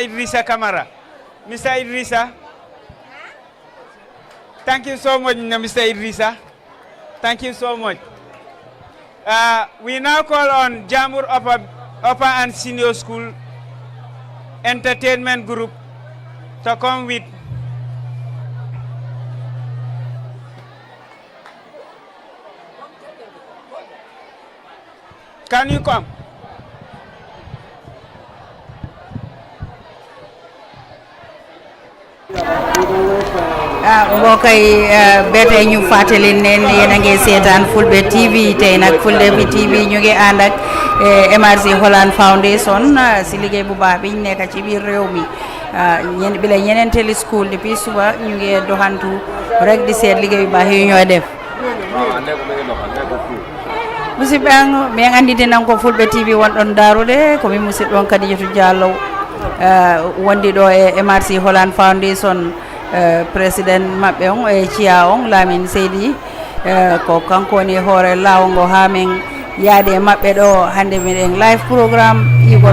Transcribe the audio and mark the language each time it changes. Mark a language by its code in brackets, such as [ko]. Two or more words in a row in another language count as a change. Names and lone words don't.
[en] Idrissa Kamara. Mr. Idrissa, thank you so much, Mr. Idrissa. Thank you so much. We now call on JANBUR Upper and Senior School Entertainment Group to come with Can you come? [wo] mbokk yi ba tey ñu fàttali leen yéen a ngi seetaan Fulbe TV tey nag Fulbe TV ñu ngi ànd ak MRC Holland Foundation si liggéey bu baax bi ñu nekk ci biir réew mi bi la ñeneenteeli school depuis suba ñu ngi doxantu rek di seet liggéey bu baax yi ñoo def [ff] musidɓe min andite nan ko Fulbe TV wonɗon darude komi musidɗon Kadijatou Diallo wondi ɗo e MRC Holland Foundation président maɓɓe on e ciya on Lamin Seydi ko kanko woni hoore lawol ngo ha min yaade e maɓɓe ɗo hande miɗen [en] live programme [ff] yigol